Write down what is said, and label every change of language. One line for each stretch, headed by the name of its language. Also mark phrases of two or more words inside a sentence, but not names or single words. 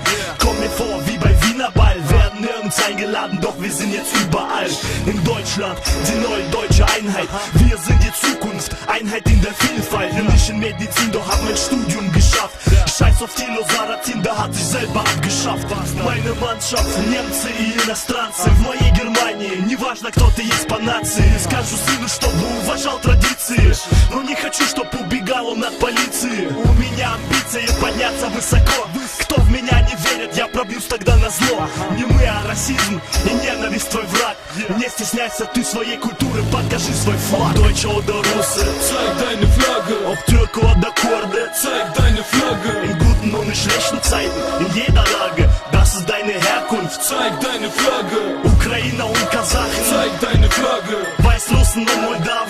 German: Komm mir vor wie bei Wiener Ball. Werden nirgends eingeladen, doch wir sind jetzt überall. In Deutschland, die neue deutsche Einheit. Wir sind die Zukunft, Einheit in der Vielfalt. Nicht in Medizin, doch hab mein Studium geschafft. Scheiß auf Tilo Saratin, der hat sich selber abgeschafft. Meine Mannschaft,
Russian: немцы и иностранцы. В моей Германии, неважно кто ты есть по нации. Скажу сыну, чтобы уважал традиции, но не хочу, чтоб убегал он от полиции. У меня амбиции подняться высоко. Кто в меня не верит, я пробьюсь тогда на зло. Не мы, а расизм и ненависть твой враг. Не стесняйся ты своей культуры, покажи свой флаг.
German: Deutsche oder Russe, zeig deine Flagge. Ob Türke oder Kurde, zeig deine Flagge. In guten und in schlechten Zeiten, in jeder Lage, das ist deine Herkunft. Zeig deine Flagge. Ukrainer und Kasachen, zeig deine Flagge. Weißrussen und Moldawen,